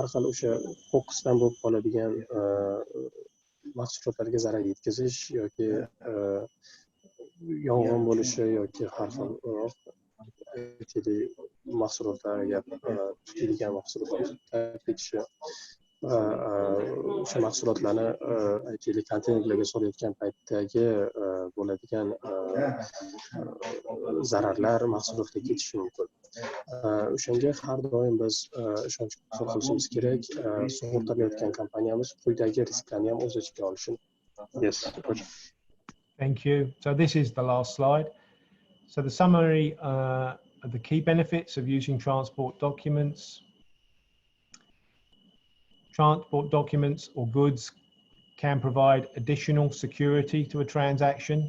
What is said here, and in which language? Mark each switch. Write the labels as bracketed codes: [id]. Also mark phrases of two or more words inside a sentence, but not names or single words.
[uz] xil o'sha qo'qqisdan bo'lib qoladigan mahsulotlarga zarar yetkazish yoki yong'in bo'lishi yoki har xil aytaylik mahsulotlarga tutilgan mahsulotlar ketishi o'sha mahsulotlarni aytaylik konteynerlarga solayotgan paytdagi bo'ladigan zararlar mahsulotga ketishi mumkin. O'shanga har doim biz ishonch hosil qilishimiz kerak. Sug'urtalayotgan kompaniyamiz quyidagi risklarni ham o'z ichiga olishi. [en] Yes. Thank you. So this is the last slide. So the summary the key benefits of using transport documents. Transport documents or goods can provide additional security to a transaction.